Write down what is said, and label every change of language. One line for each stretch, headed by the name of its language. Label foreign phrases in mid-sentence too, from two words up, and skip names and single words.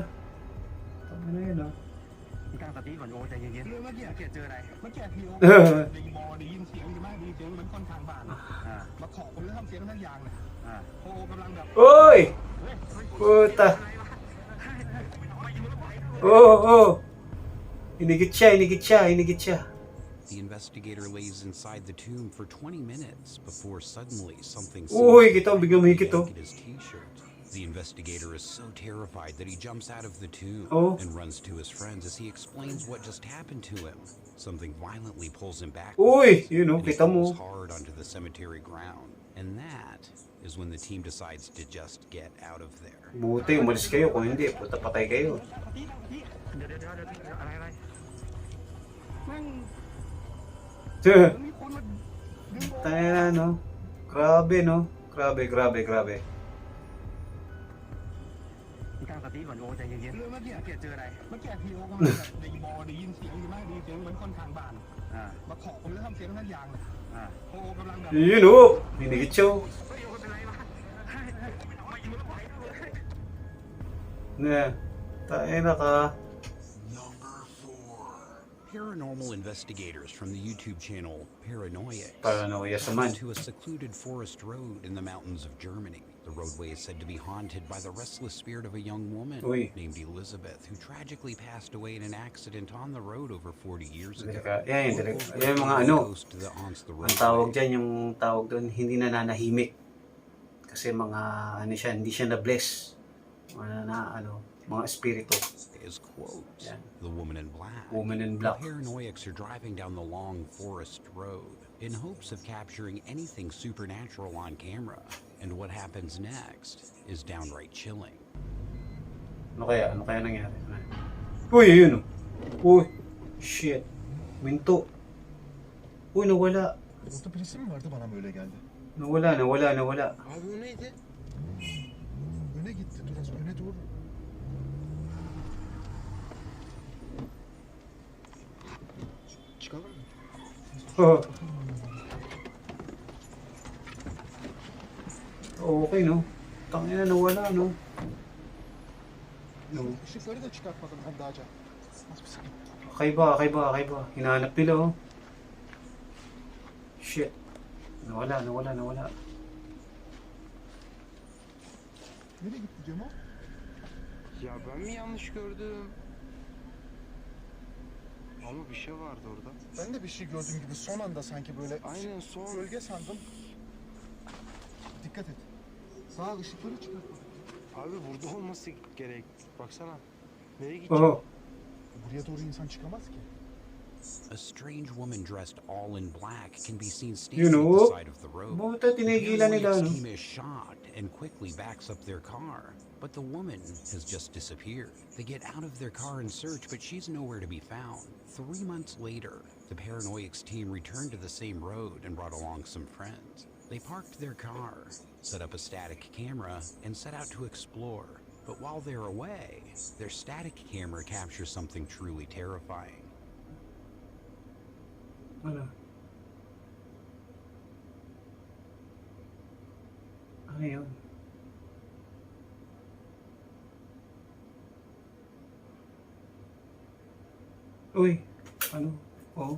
Filipino: Tama na yun, ha? Uy! Puta! Hinigit siya.
English: The investigator lays inside the tomb for 20 minutes before suddenly something his t-shirt. The investigator is so terrified that he jumps out of the tomb and runs to his friends as he explains what just happened to him. Something violently pulls him back. He falls hard onto the cemetery ground. And that is when the team decides to just get out of there.
Filipino: Buti, umalis kayo. Kung hindi, puta patay kayo. Tayo na, no? Grabe, no? Grabe. Yun, hinigit siya. Tayo na ka.
English: Paranormal investigators from the YouTube channel Paranoia to a secluded forest road in the mountains of Germany. The roadway is said to be haunted by the restless spirit of a young woman named Elizabeth, who tragically passed away in an accident on the road over 40 years ago.
Filipino: Yan mga ang tawag dyan, yung tawag doon, hindi nananahimik. Kasi mga, hindi siya na-bless. Mga espiritu.
English: Is quotes. The woman in black. The paranoiacs are driving down the long forest road in hopes of capturing anything supernatural on camera. And what happens next is downright chilling.
Filipino: Ano kaya nangyari? Uy, yun. Uy, shit. Minto. Uy, nawala.
Turkish: Burada birisi mi vardı bana mı öyle geldi?
Filipino: Nawala.
Turkish: Abi o neydi? Öne gitti biraz öne doğru. Çıkalım mı?
Filipino: Okay, no? Tangina, nawala, no?
Turkish: Işıkları da çıkartmadım ben daha önce.
Filipino: Kaiba. Hinahanap nila, oh. Shit. Nawala.
Turkish: Nereye gitti Cemo? Ya ben mi yanlış gördüm? Ama bir şey vardı orada. Ben de bir şey gördüğüm gibi son anda sanki böyle Aynen son. gölge sandım. Dikkat et. Sağ ışıkları çıkartmadım. Abi burada olması gerek. Baksana. Nereye gideceğim? buraya doğru insan çıkamaz ki.
English: A strange woman dressed all in black can be seen You standing at the know, side of the road.
Filipino: buta tinigilan nila,
English: The
Filipino: no?
English: team is shocked and quickly backs up their car, but the woman has just disappeared. They get out of their car and search, but she's nowhere to be found. 3 months later, the Paranoics team returned to the same road and brought along some friends. They parked their car, set up a static camera, and set out to explore. But while they're away, their static camera captures something truly terrifying.
Filipino: Ano? Ano yun? Uy, ano? Oh.